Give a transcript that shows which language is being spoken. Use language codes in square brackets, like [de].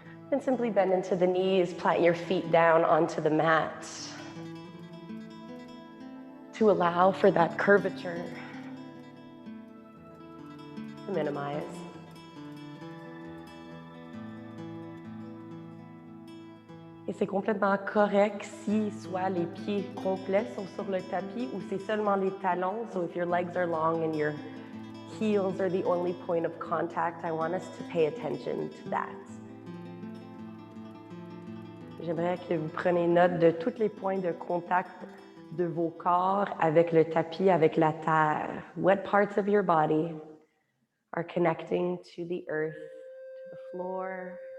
[en] Then simply bend into the knees, plant your feet down onto the mat to allow for that curvature to minimize. [fr] Et c'est complètement correct si soit les pieds complets sont sur le tapis ou c'est seulement les talons. [en] So if your legs are long and your heels are the only point of contact, I want us to pay attention to that. [fr] J'aimerais que vous preniez note de tous les points de contact de vos corps avec le tapis, avec la terre. [en] What parts of your body are connecting to the earth, to the floor?